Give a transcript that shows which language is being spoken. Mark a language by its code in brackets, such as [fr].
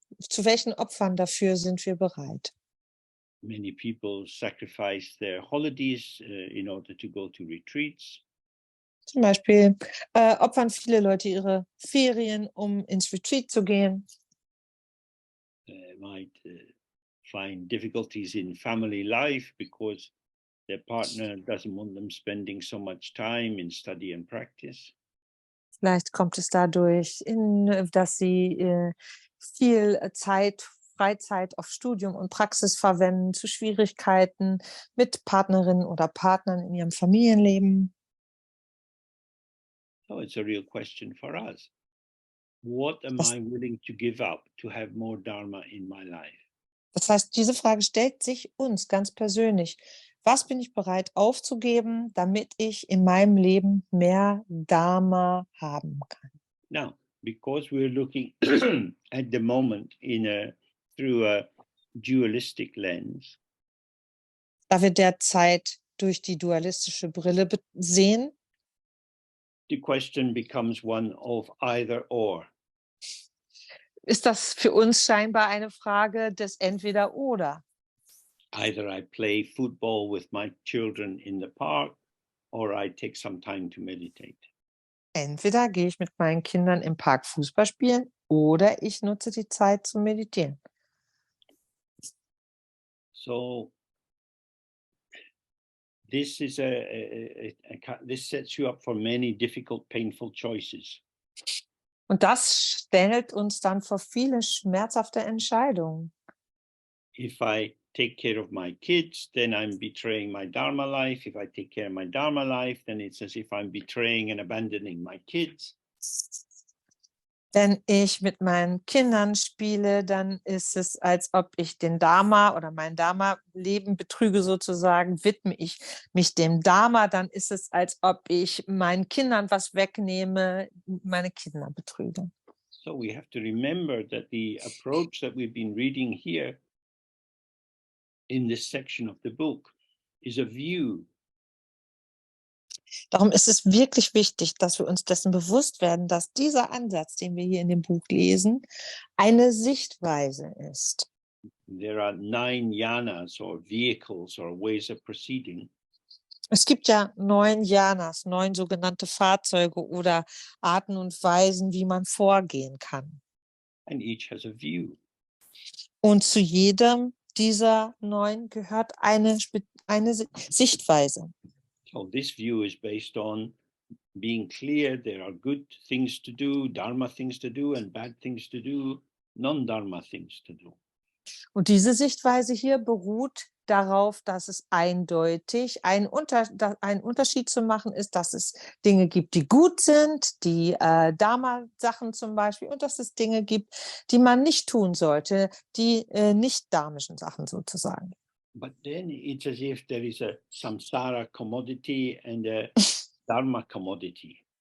[de] Zu welchen Opfern dafür sind wir bereit? [en] Many people sacrifice their holidays in order to go to retreats. [de] Zum Beispiel opfern viele Leute ihre Ferien, um ins Retreat zu gehen. [en] Might find difficulties in family life because their partner doesn't want them spending so much time in study and practice. [de] Vielleicht kommt es dadurch, dass sie viel Freizeit auf Studium und Praxis verwenden, zu Schwierigkeiten mit Partnerinnen oder Partnern in ihrem Familienleben. [en] So it's a real question for us. What am I willing to give up to have more Dharma in my life? [de] Das heißt, diese Frage stellt sich uns ganz persönlich. Was bin ich bereit aufzugeben, damit ich in meinem Leben mehr Dharma haben kann? [en] Now, because we're looking at the moment through a dualistic lens, [de] Da wir derzeit durch die dualistische Brille sehen, [en] the question becomes one of either or. [de] ist das für uns scheinbar eine Frage des Entweder-Oder. [en] Either I play football with my children in the park or I take some time to meditate. [de] Entweder gehe ich mit meinen Kindern im Park Fußball spielen oder ich nutze die Zeit zum Meditieren. [en] So this is this sets you up for many difficult, painful choices. [de] Und das stellt uns dann vor viele schmerzhafte Entscheidungen. [en] If I take care of my kids, then I'm betraying my Dharma life. If I take care of my Dharma life, then it's as if I'm betraying and abandoning my kids. [de] Wenn ich mit meinen Kindern spiele, dann ist es, als ob ich den Dharma oder mein Dharma-Leben betrüge sozusagen. Widme ich mich dem Dharma, dann ist es, als ob ich meinen Kindern was wegnehme, meine Kinder betrüge. [en] So we have to remember that the approach that we've been reading here in this section of the book is a view. [de] Darum ist es wirklich wichtig, dass wir uns dessen bewusst werden, dass dieser Ansatz, den wir hier in dem Buch lesen, eine Sichtweise ist. [en] There are 9 yanas or vehicles or ways of proceeding. [de] Es gibt ja 9 Yanas, 9 sogenannte Fahrzeuge oder Arten und Weisen, wie man vorgehen kann. [en] And each has a view. [de] Und zu jedem dieser 9 gehört eine Sichtweise. [en] So this view is based on being clear there are good things to do, Dharma things to do, and bad things to do, non-Dharma things to do. [de] Und diese Sichtweise hier beruht darauf, dass es eindeutig ein Unterschied zu machen ist, dass es Dinge gibt, die gut sind, die Dharma-Sachen zum Beispiel, und dass es Dinge gibt, die man nicht tun sollte, die nicht dharmischen Sachen sozusagen. [en] But then it's as if there is a samsara commodity and a Dharma commodity.